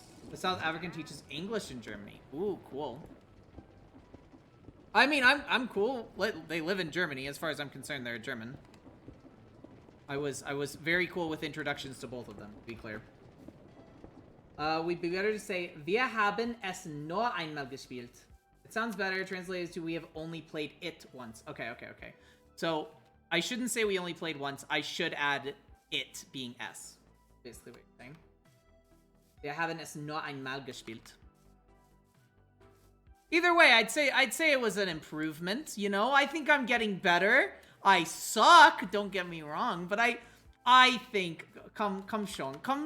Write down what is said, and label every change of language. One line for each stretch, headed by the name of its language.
English: The South African teaches English in Germany. Ooh, cool. I mean, I'm cool. They live in Germany. As far as I'm concerned, they're German. I was very cool with introductions to both of them, to be clear. We'd be better to say,
German: Wir haben es nur einmal gespielt.
English: It sounds better translated to we have only played it once. Okay. So, I shouldn't say we only played once. I should add it being S. Basically what you're saying.
German: Wir haben es nur einmal gespielt.
English: Either way, I'd say it was an improvement, you know? I think I'm getting better. I suck, don't get me wrong, but I think
German: come schon.